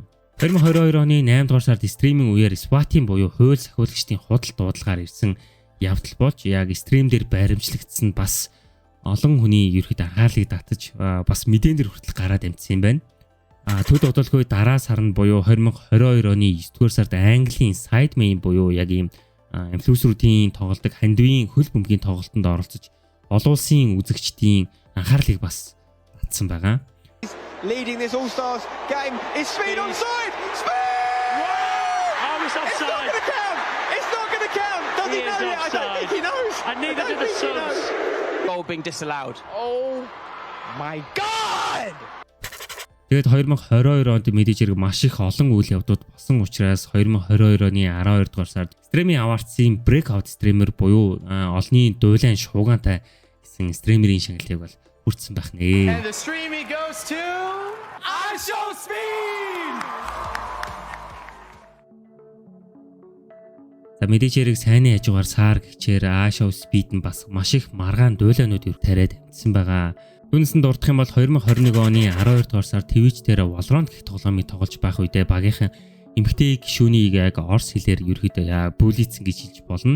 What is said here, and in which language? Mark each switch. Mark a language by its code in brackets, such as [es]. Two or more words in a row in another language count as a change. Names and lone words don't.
[mn] 2022 оны 8 дугаар сард стримийн үеэр SWAT-ийн буюу хууль сахиулагчдын худал дуудлагаар ирсэн явдал болж яг стрим дээр баримтлагдсан бас олон хүний ерөөд анхаарлыг татаж бас мэдэн дээр хүртэл гараад амжсан юм байна. Төд одолгүй дараа сар нь буюу 2022 оны 9-р сард Английн Sidemen буюу яг ийм инфлюенсеруудын тоглодог хандивын хөл бөмбөгийн тоглолтод оролцож олон улсын үзэгчдийн анхаарлыг бас татсан байгаа. [en] Leading this All-Stars game is Speed onside. Speed! Wow! I was offside. It's not going to count. Does he know it? I don't think he knows. And neither do the Suns. Goal being disallowed. Oh my god! [mn] Тэгээд 2022 онд мэдээж хэрэг маш их олон үйл явдууд болсон учраас 2022 оны 12 дугаар сард Streaming Awards-ийн Breakout Streamer буюу олонний дуулайн шуугантай гэсэн стримерийн шагналыг бол хүртсэн байх нэ. [en] And the streaming goes to iShow Speed! [mn] За мэдээж хэрэг сайнны хажуугаар саар гिचээр iShow Speed нь бас маш их маргаан дуулаанууд тариад амжсан байгаа. Түүнээс нь дурдах юм бол 2021 оны 12 дугаар сар Twitch дээр Valorant гэх тоглоомыг тоглож байх үедээ багийнхан эмэгтэй гишүүнийг яг орс хэлээр ерөөдөө бүлийцэн гэж хэлж болно.